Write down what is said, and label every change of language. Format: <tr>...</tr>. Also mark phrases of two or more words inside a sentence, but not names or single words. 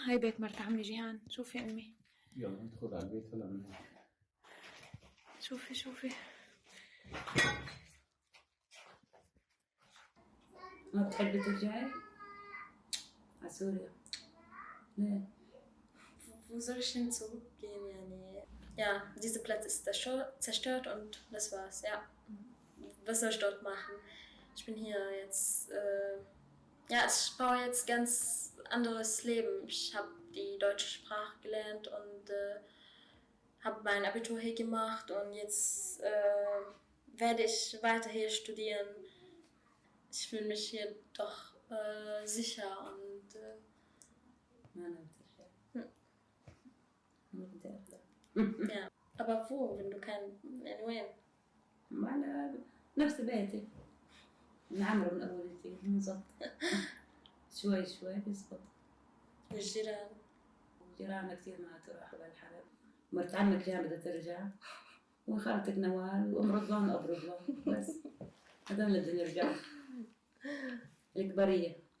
<ar>هاي بيت مرت عمي جيهان. شوفي امي. يلا ندخل على البيت هلا من هون. شوفي ما بتحبي ترجعي على سوريا؟ ليه؟</ar> <de>Wo soll ich hin zurückgehen, yani? Ja, dieser Platz ist zerstört und das war's, ja. Was soll ich dort machen? Ich bin hier jetzt, ja, ich baue jetzt ganz anderes Leben. Ich habe die deutsche Sprache gelernt und habe mein Abitur hier gemacht und jetzt werde ich weiter hier studieren. ich fühle mich hier doch sicher und</de> <ar>ما أنا بترجع ما بدي أرجع</ar> <de>ja. Aber wo, wenn du</de> <ar>يعني وين؟ ما أنا نفس بيتي نعمر من أول وجديد بالضبط شوي شوي بيزبط. والجيران؟ جيراننا كثير ما تروح بالحرب. مرت عمك جان بدها ترجع وخالتك نوال وأم رضوان وأبو رضوان بس هذول اللي بدهم يرجعوا الكبرية.</ar>